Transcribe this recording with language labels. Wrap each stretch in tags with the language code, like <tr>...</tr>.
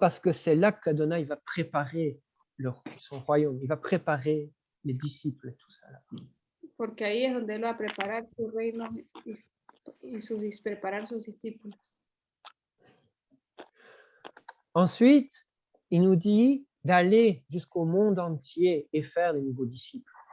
<fr>Parce que c'est là qu'Adonai va préparer son royaume, il va préparer les disciples et tout ça. Là.</fr> <es>Porque ahí es donde él va a preparar su reino y preparar sus discípulos.</es> <fr>Ensuite, il nous dit d'aller jusqu'au monde entier et faire des nouveaux disciples.</fr>